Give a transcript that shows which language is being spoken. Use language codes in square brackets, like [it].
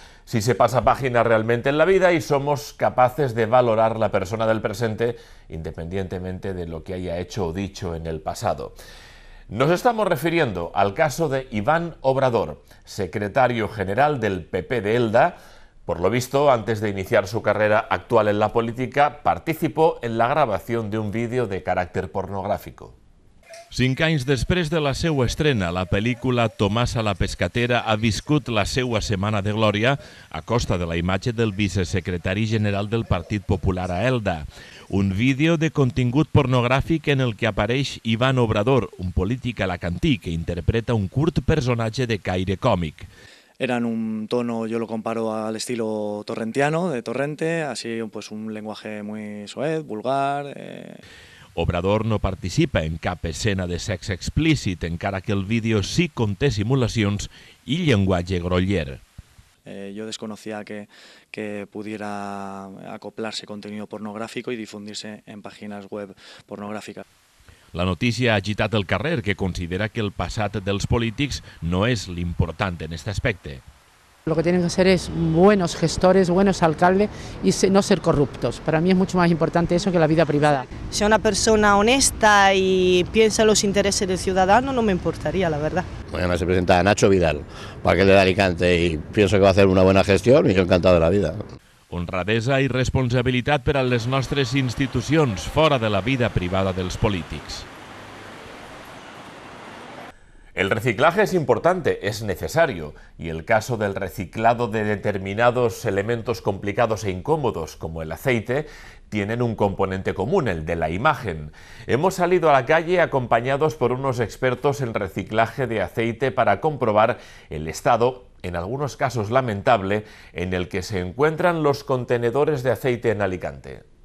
[es] Si se pasa página realmente en la vida y somos capaces de valorar la persona del presente independientemente de lo que haya hecho o dicho en el pasado. Nos estamos refiriendo al caso de Iván Obrador, secretario general del PP de Elda. Por lo visto, antes de iniciar su carrera actual en la política, participó en la grabación de un vídeo de caràcter pornográfico. [ca] 5 anys després de la seva estrena, la pel·lícula Tomàs a la pescatera ha viscut la seva setmana de glòria a costa de la imatge del vicesecretari general del Partit Popular a Elda. Un vídeo de contingut pornogràfic en el que apareix Iván Obrador, un polític alacantí que interpreta un curt personatge de caire còmic. [es] Eran un tono, yo lo comparo al estilo torrentiano, de Torrente, así pues un lenguaje muy soez, vulgar. [ca] Obrador no participa en cap escena de sexe explícit, encara que el vídeo sí conté simulacions i llenguatge groller. [es] Yo desconocía que pudiera acoplarse contenido pornográfico y difundirse en páginas web pornográficas. [ca] La notícia ha agitat el carrer, que considera que el passat dels polítics no és l'important en aquest aspecte. [es] Lo que tienen que ser es buenos gestores, buenos alcaldes y no ser corruptos. Para mí es mucho más importante eso que la vida privada. Si una persona honesta y piensa en los intereses del ciudadano, no me importaría, la verdad. Mañana se presenta Nacho Vidal, alcalde de Alicante, y pienso que va a hacer una buena gestión y yo encantado de la vida. [ca] Honradesa i responsabilitat per a les nostres institucions, fora de la vida privada dels polítics. [es] El reciclaje es importante, es necesario, y el caso del reciclado de determinados elementos complicados e incómodos, como el aceite, tienen un componente común, el de la imagen. Hemos salido a la calle acompañados por unos expertos en reciclaje de aceite para comprobar el estado, en algunos casos lamentable, en el que se encuentran los contenedores de aceite en Alicante.